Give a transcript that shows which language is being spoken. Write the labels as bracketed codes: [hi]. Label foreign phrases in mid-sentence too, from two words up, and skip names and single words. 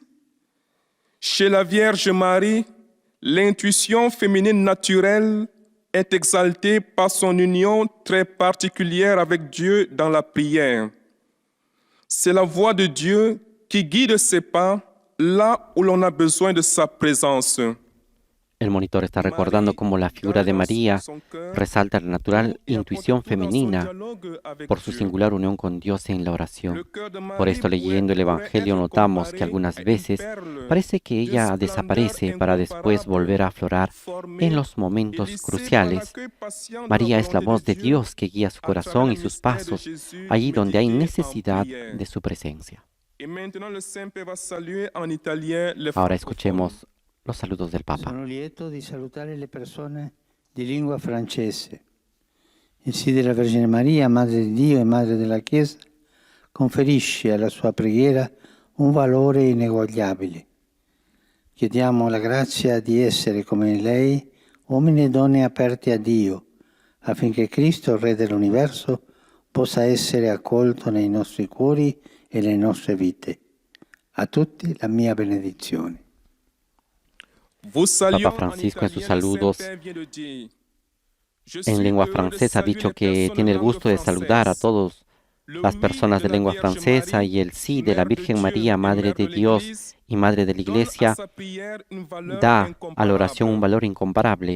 [fr] Chez la Vierge Marie, l'intuition féminine naturelle est exaltée par son union très particulière avec Dieu dans la prière. C'est la voix de Dieu qui guide ses pas là où l'on a besoin de sa présence. [es] El monitor está recordando cómo la figura de María resalta la natural intuición femenina por su singular unión con Dios en la oración. Por esto, leyendo el Evangelio, notamos que algunas veces parece que ella desaparece para después volver a aflorar en los momentos cruciales. María es la voz de Dios que guía su corazón y sus pasos allí donde hay necesidad de su presencia. Ahora escuchemos los saludos del Papa. [it] Sono lieto di salutare le persone di lingua francese. Il sì della Vergine Maria, Madre di Dio e Madre della Chiesa, conferisce alla sua preghiera un valore ineguagliabile. Chiediamo la grazia di essere come lei, uomini e donne aperti a Dio, affinché Cristo, Re dell'universo, possa essere accolto nei nostri cuori e le nostre vite. A tutti la mia benedizione. [es] Papa Francisco en sus saludos en lengua francesa ha dicho que tiene el gusto de saludar a todas las personas de lengua francesa y el sí de la Virgen María, Madre de Dios y Madre de la Iglesia, da a la oración un valor incomparable.